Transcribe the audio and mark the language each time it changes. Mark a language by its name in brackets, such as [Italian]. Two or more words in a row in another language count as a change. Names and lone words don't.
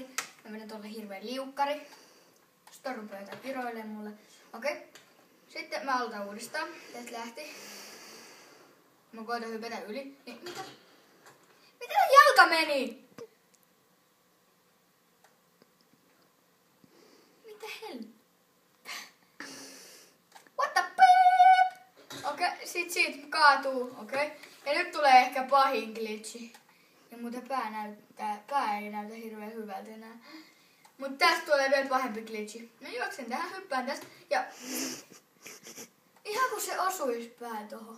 [Finnish] Mä menen tuolle hirveen liukkari. Sitten rupeaa jotain piroilee mulle. Okei. Sitten mä aloitan uudestaan. Tästä lähti. Mä koitan hypätä yli. Niin, mitä? Mitä jalka meni? Mitä helvettiä? [English] What the beep? [Finnish] Okei, sit siitä kaatuu. Okei. Ja nyt tulee ehkä pahin glitchi. Ja muuten pää ei näytä hirveän hyvältä enää. Mut tästä tulee vielä pahempi glitchi. Mä juoksen tähän, hyppään tästä ja... Ihan kun se osuis pää tohon.